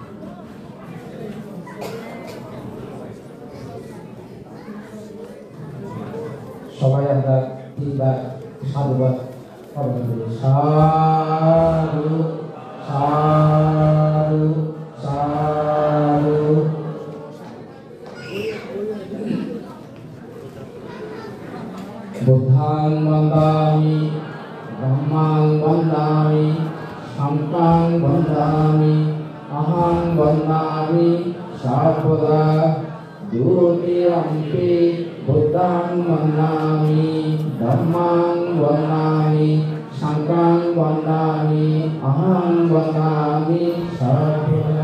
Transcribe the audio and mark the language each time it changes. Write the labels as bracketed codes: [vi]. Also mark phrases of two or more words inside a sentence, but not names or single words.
[bn] সবাই আমরা 3বার সাধুবাদ পালন করি। সাধু সাধু সাধু। [pi] Buddhaṃ vandāmi, Dhammāṃ vandāmi, Saṅghāṃ vandāmi, Aham vandāmi, sarvada. Dutiyampi Buddhaṃ vandāmi, Dhammāṃ vandāmi, Saṅghāṃ vandāmi, Aham vandāmi, sarvada.